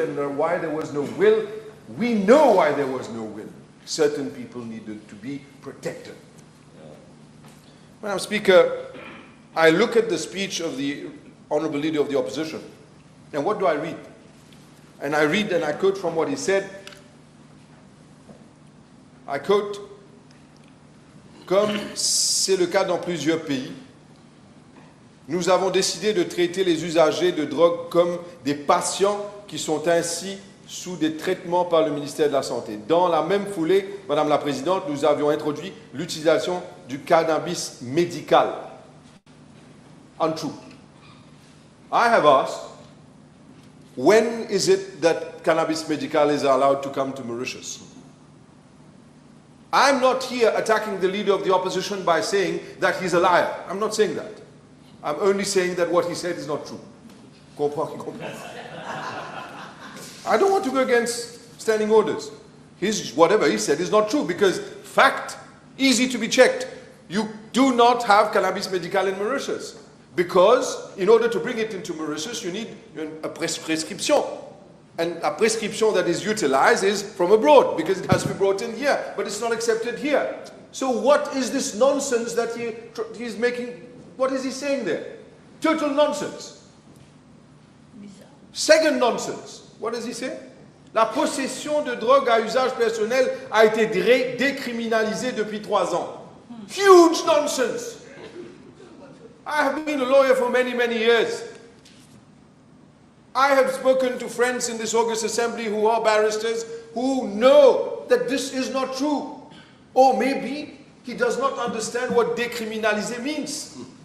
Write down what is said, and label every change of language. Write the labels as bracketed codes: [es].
[en] And why there was no will, we know why there was no will. Certain people needed to be protected. Madam Speaker, I look at the speech of the Honourable Leader of the Opposition, and what do I read? And I read and I quote from what he said. I quote, [fr] comme c'est le cas dans plusieurs pays, nous avons décidé de traiter les usagers de drogue comme des patients qui sont ainsi sous des traitements par le ministère de la Santé. Dans la même foulée, Madame la Présidente, nous avions introduit l'utilisation du cannabis médical. [en] Untrue. I have asked, when is it that cannabis medical is allowed to come to Mauritius? I'm not here attacking the Leader of the Opposition by saying that he's a liar. I'm not saying that. I'm only saying that what he said is not true. I don't want to go against standing orders. Whatever he said is not true, because fact, easy to be checked. You do not have cannabis medical in Mauritius, because in order to bring it into Mauritius, you need a prescription. And a prescription that is utilized is from abroad, because it has to be brought in here, but it's not accepted here. So what is this nonsense that he's making? What is he saying there? Total nonsense. Second nonsense. What does he say? [fr] La possession de drogue à usage personnel a été décriminalisée depuis 3 ans. [en] Huge nonsense. I have been a lawyer for many, many years. I have spoken to friends in this August Assembly who are barristers who know that this is not true. Or maybe he does not understand what décriminaliser means.